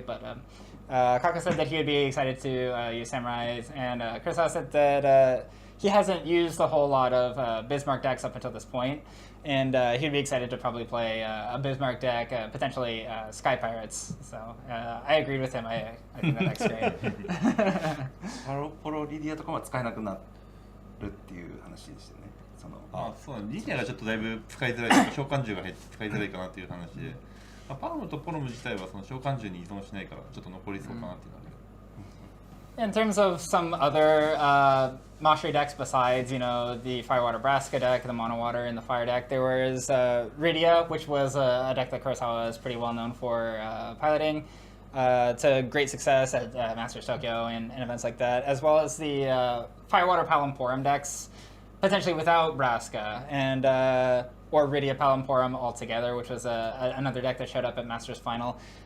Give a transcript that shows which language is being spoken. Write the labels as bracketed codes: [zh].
[en] But Kakka said that he would be excited to use Samurais, and Kurosawa said that he hasn't used a whole lot of Bismarck decks up until this point. And he'd be excited to probably play a Bismarck deck, potentially Sky Pirates. So I agreed with him. I think that deck's great. [ja] ポロリディアとかは使えなくなるっていう話でしたね。そうリディアがちょっとだいぶ使いづらい、召喚獣が減って使いづらいかなっていう話で、パロムとポロム自体はその召喚獣に依存しないからちょっと残りそうかなっていう感じ。 [en] In terms of some other Mashri decks besides, the Firewater Braska deck, the Mono Water, and the Fire deck, there was Rydia, which was a deck that Kurosawa is pretty well known for piloting to great success at Masters Tokyo and events like that, as well as the Firewater Palamporum decks, potentially without Braska, and or Rydia Palamporum altogether, which was another deck that showed up at Masters Final.